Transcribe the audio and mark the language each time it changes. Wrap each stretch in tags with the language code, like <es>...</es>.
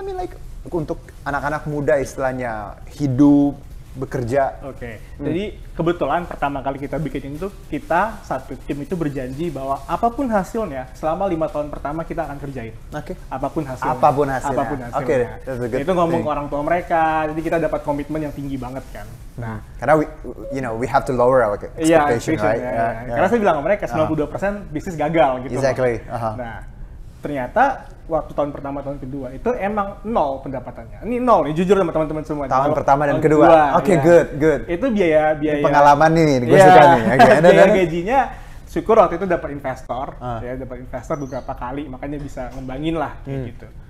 <en>I mean like</en> <id>untuk anak-anak muda istilahnya hidup bekerja. Jadi kebetulan pertama kali kita bikin itu kita satu tim itu berjanji bahwa apapun hasilnya selama 5 tahun pertama kita akan kerjain. Apapun hasilnya. Itu ngomong ke orang tua mereka. Jadi kita dapat komitmen yang tinggi banget kan. Nah, karena</id> <en>we have to lower our expectation, right?</en> <id>Karena saya bilang ke mereka 92% bisnis gagal gitu.</id> <en>Exactly.</en> <id>Nah, ternyata waktu tahun pertama, tahun kedua itu emang nol pendapatannya. Ini nol nih, jujur sama teman-teman semua. Tahun pertama dan kedua.</id> <en>Good.</en> <id>Itu biaya pengalaman nih, gue suka nih. Biaya gajinya, syukur waktu itu dapat investor, dapat investor beberapa kali, makanya bisa ngembangin lah kayak gitu.</id>